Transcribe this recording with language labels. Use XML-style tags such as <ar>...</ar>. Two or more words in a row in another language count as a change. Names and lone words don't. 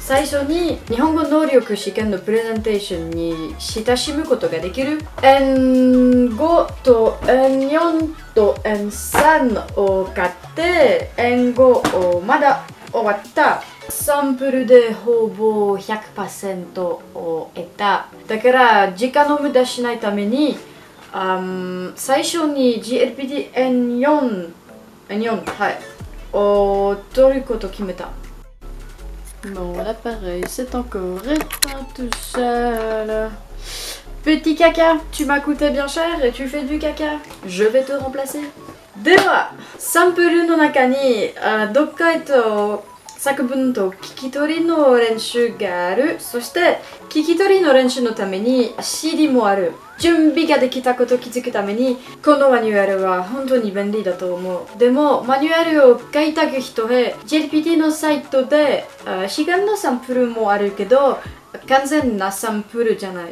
<ja>最初に日本語能力試験のプレゼンテーションに親しむことができる N5 と N4 と N3 を買って N5 をまだ終わったサンプルでほぼ 100% を得た。だから時間を無駄しないために最初に GLPT N4 はいを取ることを決めた。</ja> <fr>Bon, l'appareil, c'est encore éteint tout seul. Petit caca, tu m'as coûté bien cher et tu fais du caca. Je vais te remplacer.</fr> <ja>では、サンプルの中に読解と作文と聞き取りの練習がある。そして聞き取りの練習のために CD もある。準備ができたことを気づくためにこのマニュアルは本当に便利だと思う。でもマニュアルを買いたい人へ JLPT のサイトで試験のサンプルもあるけど完全なサンプルじゃない。</ja>